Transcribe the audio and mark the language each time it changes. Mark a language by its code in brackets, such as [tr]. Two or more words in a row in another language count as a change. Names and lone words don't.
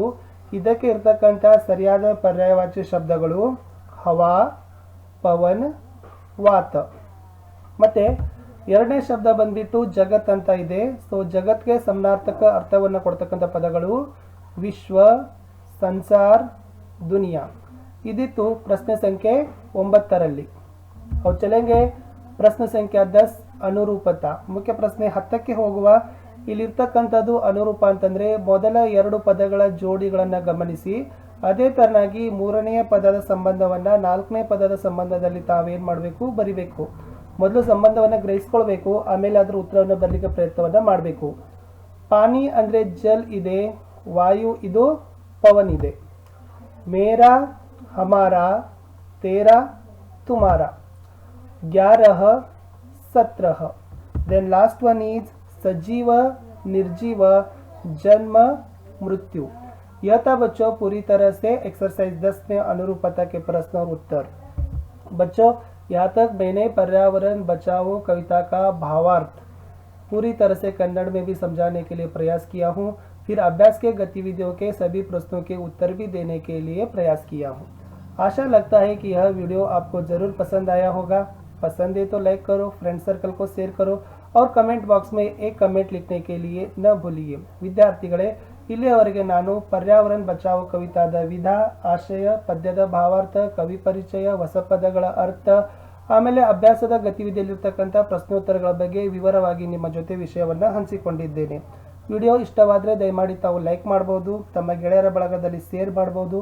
[kn] ಇದಕ್ಕೆ ಇರ್ತಕ್ಕಂಥ ಸರಿಯಾದ ಪರ್ಯಾಯವಾಚಿ ಶಬ್ದಗಳು ಹವಾ, ಪವನ್, ವಾತ. ಮತ್ತೆ ಎರಡನೇ ಶಬ್ದ ಬಂದ್ಬಿಟ್ಟು ಜಗತ್ ಅಂತ ಇದೆ. ಸೊ ಜಗತ್ಗೆ ಸಮಾನಾರ್ಥಕ ಅರ್ಥವನ್ನು ಕೊಡ್ತಕ್ಕಂಥ ಪದಗಳು ವಿಶ್ವ, ಸಂಸಾರ್, ದುನಿಯಾ. ಇದಿತ್ತು ಪ್ರಶ್ನೆ ಸಂಖ್ಯೆ 9ರಲ್ಲಿ. [hi] और चलेंगे [kn] ಪ್ರಶ್ನೆ ಸಂಖ್ಯೆ 10 ಅನುರೂಪತಾ. ಮುಖ್ಯ ಪ್ರಶ್ನೆ 10ಕ್ಕೆ ಹೋಗುವ. ಇಲ್ಲಿರ್ತಕ್ಕಂಥದ್ದು ಅನುರೂಪ ಅಂತಂದ್ರೆ ಮೊದಲ 2 ಪದಗಳ ಜೋಡಿಗಳನ್ನು ಗಮನಿಸಿ, ಅದೇ ತರನಾಗಿ 3ನೇ ಪದದ ಸಂಬಂಧವನ್ನ 4ನೇ ಪದದ ಸಂಬಂಧದಲ್ಲಿ ತಾವೇನ್ ಮಾಡಬೇಕು ಬರಿಬೇಕು. ಮೊದಲು ಸಂಬಂಧವನ್ನು ಗ್ರಹಿಸಿಕೊಳ್ಬೇಕು, ಆಮೇಲೆ ಅದರ ಉತ್ತರವನ್ನು ಬರಲಿಕ್ಕೆ ಪ್ರಯತ್ನವನ್ನ ಮಾಡಬೇಕು. ಪಾನಿ ಅಂದ್ರೆ ಜಲ್ ಇದೆ, ವಾಯು ಇದು ಪವನ್ ಇದೆ. [hi] ಮೇರಾ, हमारा, तेरा, तुम्हारा. 11, 17. [en] then last one is [hi] सजीव, निर्जीव, जन्म, मृत्यु. यह था बच्चों पूरी तरह से एक्सरसाइज 10 में अनुरूपता के प्रश्न और उत्तर. बच्चों यहाँ तक मैंने पर्यावरण बचाओ कविता का भावार्थ पूरी तरह से कन्नड़ में भी समझाने के लिए प्रयास किया हूँ. फिर अभ्यास के गतिविधियों के सभी प्रश्नों के उत्तर भी देने के लिए प्रयास किया हूँ. आशा लगता है कि यह वीडियो आपको ज़रूर पसंद आया होगा. पसंद है तो लाइक करो, [en] friend circle [hi] को शेयर करो और [en] comment box [hi] में एक कमेंट लिखने के लिए न भूलिए. [kn] ವಿದ್ಯಾರ್ಥಿಗಳೇ, ಇಲ್ಲಿಯವರೆಗೆ ನಾನು ಪರ್ಯಾವರಣ ಬಚಾವೋ ಕವಿತಾದ ವಿಧ, ಆಶಯ, ಪದ್ಯದ ಭಾವಾರ್ಥ, ಕವಿ ಪರಿಚಯ, ಹೊಸ ಪದಗಳ ಅರ್ಥ, ಆಮೇಲೆ ಅಭ್ಯಾಸದ ಗತಿವಿಧಿಯಲ್ಲಿರ್ತಕ್ಕಂಥ ಪ್ರಶ್ನೋತ್ತರಗಳ ಬಗ್ಗೆ ವಿವರವಾಗಿ ನಿಮ್ಮ ಜೊತೆ ವಿಷಯವನ್ನು ಹಂಚಿಕೊಂಡಿದ್ದೇನೆ. ವಿಡಿಯೋ ಇಷ್ಟವಾದರೆ ದಯಮಾಡಿ ತಾವು ಲೈಕ್ ಮಾಡಬಹುದು, ತಮ್ಮ ಗೆಳೆಯರ ಬಳಗದಲ್ಲಿ ಶೇರ್ ಮಾಡಬಹುದು.